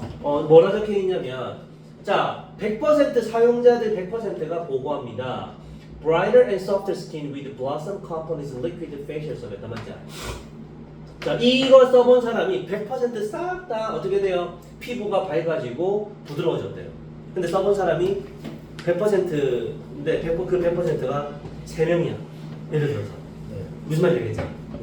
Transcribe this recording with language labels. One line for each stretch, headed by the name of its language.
Korean: 뭐라 적혀있냐면 자 100% 사용자들 100%가 보고합니다.
English: Brighter and softer skin with Blossom Company's liquid facial soap.
Korean: 맞죠? 자 이거 써본 사람이 100% 싹 다 어떻게 돼요? 피부가 밝아지고 부드러워졌대요. 근데 써본 사람이 100%인데 그 100%가 3명이야. 예를 들어서 무슨 말인지 알겠지?